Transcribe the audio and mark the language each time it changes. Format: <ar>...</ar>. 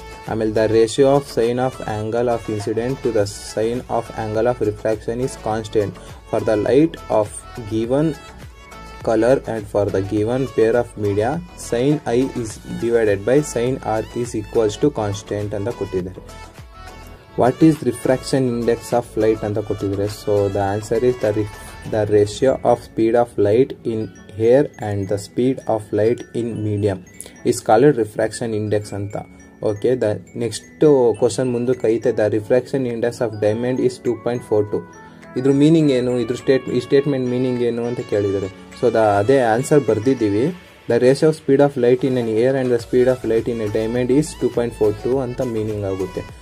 <en>ಆಮೇಲೆ the ratio of sine of angle of incident to the sine of angle of refraction is constant for the light of given color and for the given pair of media sin I is divided by sin R is equals to constant</en> <kn>ಅಂತ ಕೊಟ್ಟಿದ್ದಾರೆ.</kn> <en>What is refraction index of light</en> <kn>ಅಂತ ಕೊಟ್ಟಿದ್ದಾರೆ.</kn> <en>So the answer is the ratio of speed of light in air and the speed of light in medium is called refraction index ಅಂತ. Okay, the next question</en> <kn>ಮುಂದಕ್ಕೆ ಐತೆ.</kn> <en>The refraction index of diamond is 2.42.</en> <kn>ಇದ್ರ meaning ಏನು, ಈ statement meaning ಏನು ಅಂತ ಕೇಳಿದ್ದಾರೆ. So ಅದೇ answer ಬರ್ದಿದ್ದೀವಿ.</kn> <en>the ratio of speed of light in an air and the speed of light in a diamond is 2.42</en> <kn>ಅಂತ ಮೀನಿಂಗ್ ಆಗುತ್ತೆ.</kn>